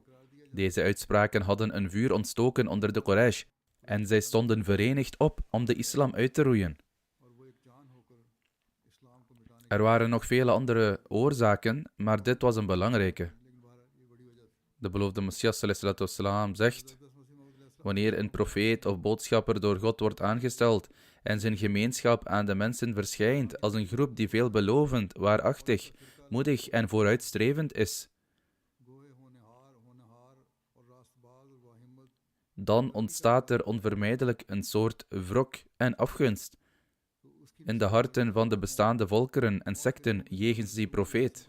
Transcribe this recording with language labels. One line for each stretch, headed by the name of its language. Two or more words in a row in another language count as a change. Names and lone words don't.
Dutch: Deze uitspraken hadden een vuur ontstoken onder de Quraysh, en zij stonden verenigd op om de islam uit te roeien. Er waren nog vele andere oorzaken, maar dit was een belangrijke. De beloofde Messias
Arabic: صلى الله عليه وسلم
Dutch: zegt: wanneer een profeet of boodschapper door God wordt aangesteld en zijn gemeenschap aan de mensen verschijnt als een groep die veelbelovend, waarachtig, moedig en vooruitstrevend is, dan ontstaat er onvermijdelijk een soort wrok en afgunst in de harten van de bestaande volkeren en secten jegens die profeet.